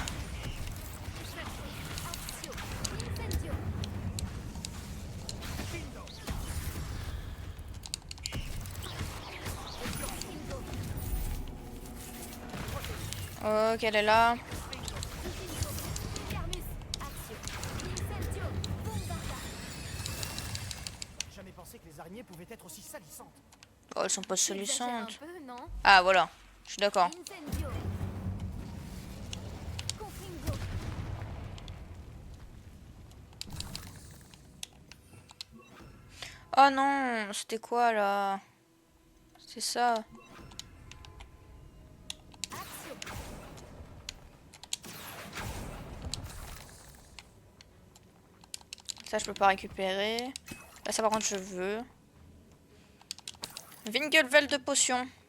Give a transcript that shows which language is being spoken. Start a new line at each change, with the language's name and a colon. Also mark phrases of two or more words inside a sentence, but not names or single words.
French: Ok, elle est là. J'ai jamais pensé que les araignées pouvaient être aussi salissantes. Oh, elles sont pas Tu exagères un salissantes. peu, non? Ah, voilà. Je suis d'accord. Incendio. Confringo. Oh non, c'était quoi là? C'est ça. Ça, je peux pas récupérer. Là, ça, par contre, je veux. Winkelfeld de potion.